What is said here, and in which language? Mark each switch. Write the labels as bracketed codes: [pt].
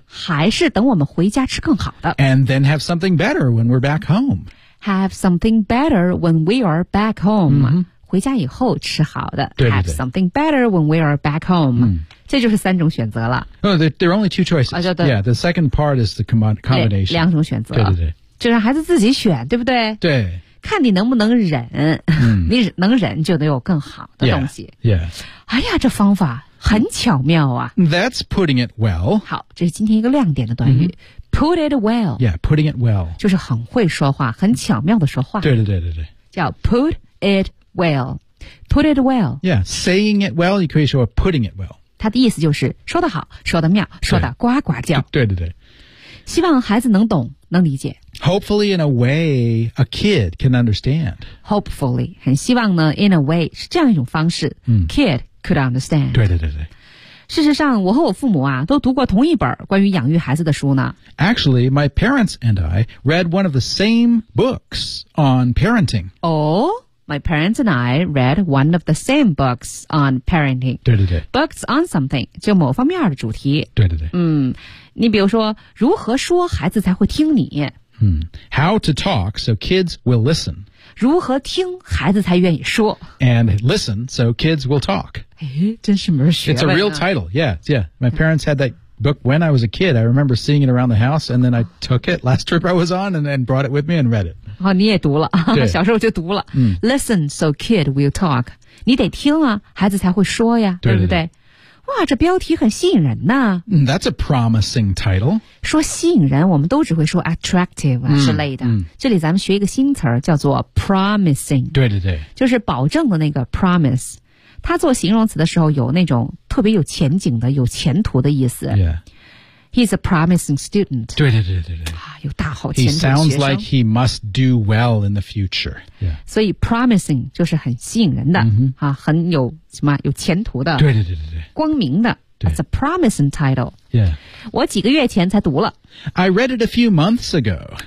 [zh] 还是等我们回家吃更好的。 [en] And then have something better when we're back home. Have something better when we are back home.、 [zh] 回家以后吃好的。对对对。 [en] Have something better when we are back home.、 [zh] 这就是三种选择了。 [en] Oh, there are only two choices.、yeah, the second part is the combination. [zh] 两种选择。对对对。就让孩子自己选，对不对？对。看你能不能忍、你能忍就能有更好的东西。 [en] Yeah. [zh] 哎呀，这方法。很巧妙啊。 [en] That's putting it well. [zh] 好，这是今天一个亮点的短语。 [en] Put it well. Yeah, putting it well. [zh] 就是很会说话，很巧妙的说话。对对对对对。 [en] 叫 put it well. Put it well. Yeah, saying it well, [zh] 你可以说 [en] putting it well. [zh] 它的意思就是说得好，说得妙，说得呱呱叫。对对对。希望孩子能懂，能理解。 [en] Hopefully, in a way, a kid can understand. [zh] Hopefully, 很希望呢 [en] in a way, [zh] 是这样一种方式。 [en] Kid,Could understand. [zh] 对对对对。事实上，我和我父母啊，都读过同一本关于养育孩子的书呢。 [en] Actually, my parents and I read one of the same books on parenting. Oh, my parents and I read one of the same books on parenting. [zh] 对对对。 [en] Books on something, [zh] 就某方面的主题。对对对。你比如说，如何说孩子才会听你。 [en] How to talk so kids will listen. [zh] 如何听孩子才愿意说 [en] And listen so kids will talk. [zh] 真是门学问啊。 [en] It's a real title. Yeah, yeah. My parents had that book when I was a kid. I remember seeing it around the house and then I took it last trip I was on and then brought it with me and read it. [zh] 哦，你也读了。小时候就读了。 [en] Listen so kid will talk. [zh] 你得听啊，孩子才会说呀，对不对？对对。哇，这标题很吸引人呐。 [en] That's a promising title. [zh] 说吸引人，我们都只会说 attractive 之类的。这里咱们学一个新词儿叫做Promising, 对对对，就是保证的那个 promise, 它做形容词的时候有那种特别有前景的、有前途的意思。 [en] Yeah. He's a promising student. [zh] 对对对对对，有大好前途的学生。 [en] He sounds like he must do well in the future. Yeah. [zh] 所以 promising 就是很吸引人的、啊、很有什么有前途的，对对对对对，光明的。 [en] That's a promising title. Yeah. [zh] 我几个月前才读了。 [en] I read it a few months ago.